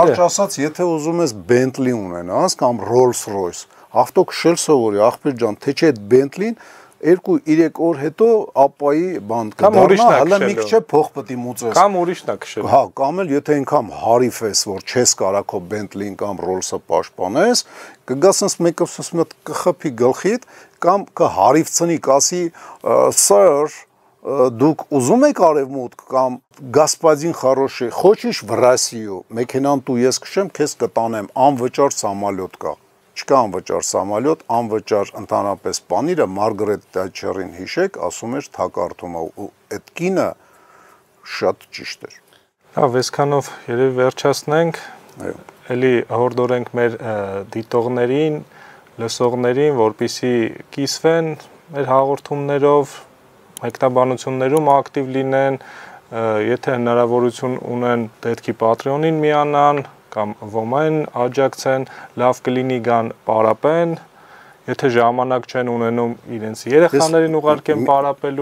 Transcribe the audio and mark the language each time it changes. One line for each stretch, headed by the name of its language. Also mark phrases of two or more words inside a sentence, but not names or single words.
Armenian: Կարճ ասած, եթե ուզում ես Bentley ունենաս կամ Rolls-Royce, ավտո քշել սովորի, ախպեր ջան, թե չէ այդ Bentley-ն 2-3 օր հետո ապայի բան կդառնա, հələ մի քիչ փող պետք է մուծես։ Կամ ուրիշն է քշել։ Հա, կամ էլ եթե այնքան հարիվ ես, որ չես կարա քո Bentley-ին կամ Rolls-ը պաշտպանես, կգաս sense մեկը sense կխփի գլխիդ կամ կհարիվցնի, կասի sir դուք ուզում եք արևմուտք կամ
Russian: господин хороший, хочешь в Россию,
Armenian: մեքենան դու ես քշեմ, քեզ կտանեմ, անվճար սամալյոտ կա։ Չկա անվճար սամալյոտ, անվճար ընդհանրապես պանիրը Մարգարետ Թետչերին հիշեք, ասում էր թակարդումը, ու այդ կինը շատ ճիշտ էր։ Հա, այսքանով երևի վերջացնենք, էլի հորդորենք մեր դիտողներին, լսողներին, որպեսզի կիսվեն մեր հաղորդումներով, մեկնաբանություններում ակտիվ լինեն, եթե հնարավորություն ունեն, պետք է Patreon-ին միանան կամ ոմային աջակցեն, լավ կլինի գան պարապեն, եթե ժամանակ չեն ունենում իրենց երեխաներին ուղարկեն պարապելու։